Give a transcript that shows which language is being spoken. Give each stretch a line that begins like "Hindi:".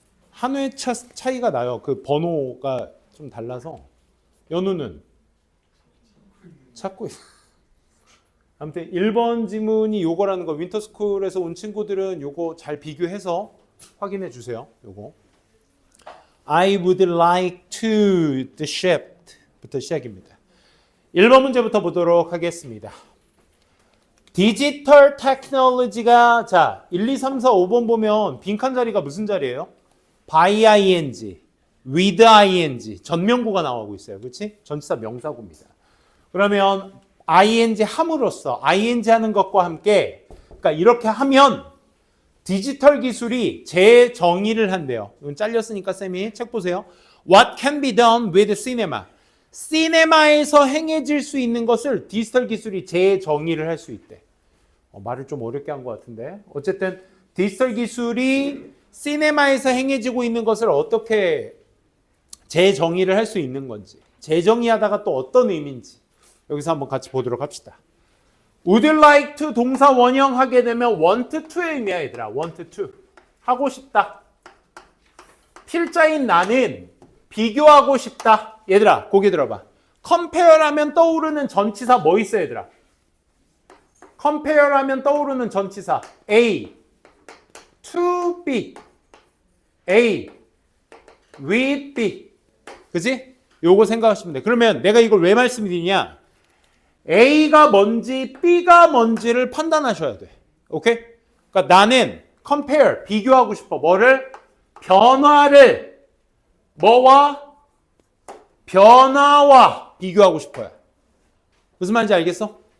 Korean: 한 회 차이가 나요. 그 번호가 좀 달라서. 연우는? 찾고 있어. 아무튼 1번 지문이 요거라는 거 윈터스쿨에서 온 친구들은 요거 잘 비교해서 확인해 주세요. 요거.
English: I would like to the shift
Korean: 부터 시작입니다. 1번 문제부터 보도록 하겠습니다. 디지털 테크놀로지가 자 1, 2, 3, 4, 5번 보면 빈칸 자리가 무슨 자리예요?
English: by ing, with ing
Korean: 전명구가 나오고 있어요. 그렇지? 전치사 명사구입니다. 그러면 ing 함으로써 ing 하는 것과 함께 그러니까 이렇게 하면 디지털 기술이 재정의를 한대요. 이건 잘렸으니까 쌤이 책 보세요.
English: What can be done with cinema?
Korean: 시네마에서 행해질 수 있는 것을 디지털 기술이 재정의를 할 수 있대. 말을 좀 어렵게 한 것 같은데. 어쨌든 디지털 기술이 시네마에서 행해지고 있는 것을 어떻게 재정의를 할 수 있는 건지. 재정의하다가 또 어떤 의미인지. 여기서 한번 같이 보도록 합시다.
English: Would you like to
Korean: 동사 원형 하게 되면 want to의 의미야 얘들아. want to. 하고 싶다. 필자인 나는 비교하고 싶다. 얘들아 고개 들어봐. compare 하면 떠오르는 전치사 뭐 있어 얘들아? compare 하면 떠오르는 전치사 A, to B, A, with B. 그지? 요거 생각하시면 돼. 그러면 내가 이걸 왜 말씀드리냐? A가 뭔지 B가 뭔지를 판단하셔야 돼. 오케이? 그러니까 나는 compare, 비교하고 싶어. 뭐를? 변화를 뭐와? 변화와 비교하고 싶어요. 무슨 말인지 알겠어?